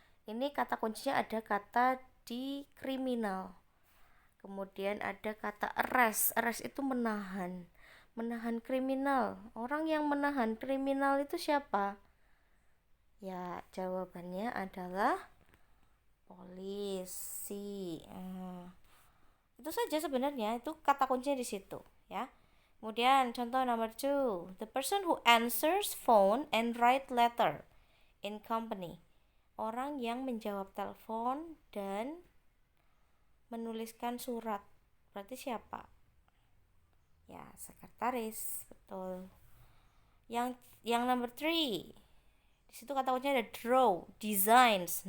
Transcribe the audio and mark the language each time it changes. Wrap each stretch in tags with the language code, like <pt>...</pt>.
<id>Ini kata kuncinya ada kata di kriminal, kemudian ada kata arrest itu menahan kriminal. Orang yang menahan kriminal itu siapa? Ya, jawabannya adalah polisi. Itu saja sebenarnya, itu kata kuncinya di situ ya. Kemudian contoh nomor 2,</id> <en>the person who answers phone and write letter in company.</en> <id>Orang yang menjawab telepon dan menuliskan surat. Berarti siapa? Ya, sekretaris, betul. Yang nomor 3, di situ kata kuncinya ada draw, designs.</id>